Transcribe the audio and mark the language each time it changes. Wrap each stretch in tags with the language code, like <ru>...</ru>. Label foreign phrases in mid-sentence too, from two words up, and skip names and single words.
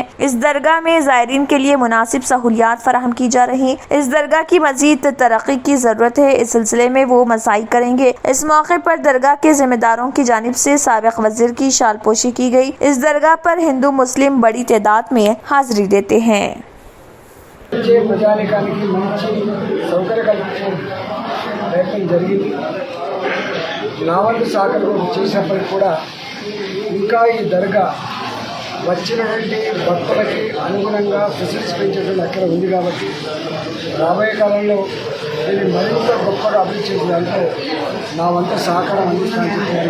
<ur>اس درگاہ میں زائرین کے لیے مناسب سہولیات فراہم کی جا رہی. اس درگاہ کی مزید ترقی کی ضرورت ہے. اس سلسلے میں وہ مساعی کریں گے. اس موقع پر درگاہ کے ذمہ داروں کی جانب سے سابق വസീർ کی شال پوشی کی گئی. اس درگاہ پر ہندو مسلم بڑی تعداد میں حاضری دیتے ہیں.</ur> <te>ప్రజానికానికి మంచి సౌకర్య కల్పించడం ప్రయత్నం జరిగింది. నా వంతు సహకారం చేసినప్పటికీ కూడా ఇంకా ఈ దర్గా వచ్చినటువంటి భక్తులకి అనుగుణంగా ఫెసిలిటీస్ పెంచేటువంటి అక్కడ ఉంది కాబట్టి రాబోయే కాలంలో దీన్ని మరింత గొప్పగా అభివృద్ధి చేసే దాంట్లో నా వంతు సహకారం అందించడానికి</te>